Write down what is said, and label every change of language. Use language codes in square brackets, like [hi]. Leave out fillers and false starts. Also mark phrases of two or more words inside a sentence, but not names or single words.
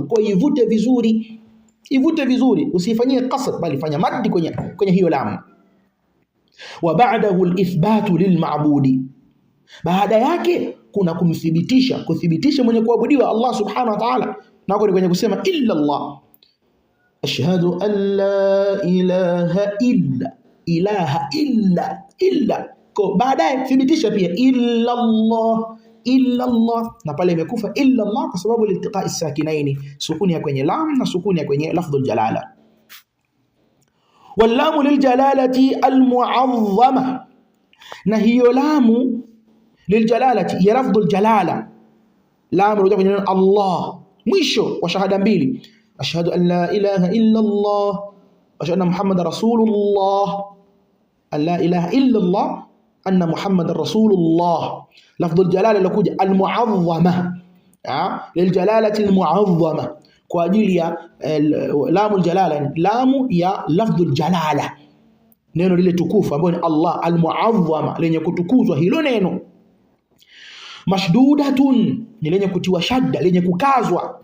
[sw] Kwa ivute vizuri, ivute vizuri, usifanyie qasd, bali fanya maddi kwenye hiyo lamu. [ar] وبعده الإثبات للمعبود, [sw] baada yake kuna kuthibitisha mwenye kuabudiwa Allah [ar] سبحانه وتعالى, [sw] na kwenye kusema [ar] إلا الله, أشهد أن لا إله إله إلا, [sw] kwa baadaye thibitisha pia [ar] إلا الله, [sw] na pale imekufa [ar] إلا الله [sw] kwa sababu [ar] التقاء الساكنين, [sw] sukuni ya kwenye lam na sukuni ya kwenye [ar] لفظ الجلالة. واللام للجلالة المعظمة, [sw] na hiyo lamu liljalalati ya [ar] لفظ الجلالة, [sw] lamu inakuja kwenye Allah mwisho wa shahada mbili, [ar] أشهد أن لا إله إلا الله وأشهد أن محمدا رسول الله، أن لا إله إلا الله أن محمدا رسول الله. لفظ الجلالة [sw] lakuja [ar] المعظمة، للجلالة المعظمة, [sw] kwa ajili ya [ar] لام الجلالة, [sw] lamu ya [ar] لفظ الجلالة, [sw] neno lile tukufu ambalo ni Allah, almu'azzama, lenye kutukuzwa hilo neno. Mashdudatun, ni lenye kutiwa shadda, lenye kukazwa.